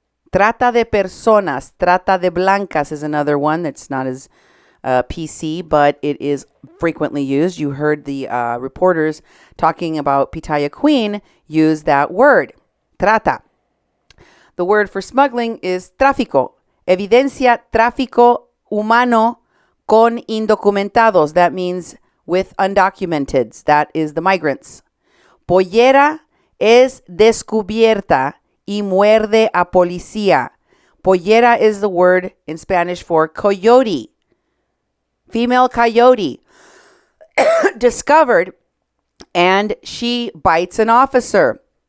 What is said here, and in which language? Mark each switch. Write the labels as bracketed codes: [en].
[es] Trata de personas. Trata de blancas [en] is another one that's not as PC, but it is frequently used. You heard the reporters talking about Pitaya Queen use that word, trata. The word for smuggling is tráfico. [es] Evidencia tráfico humano con indocumentados. [en] That means with undocumenteds. That is the migrants. [es] Pollera es descubierta y muerde a policía. [en] Pollera is the word in Spanish for coyote. female coyote, discovered, and she bites an officer.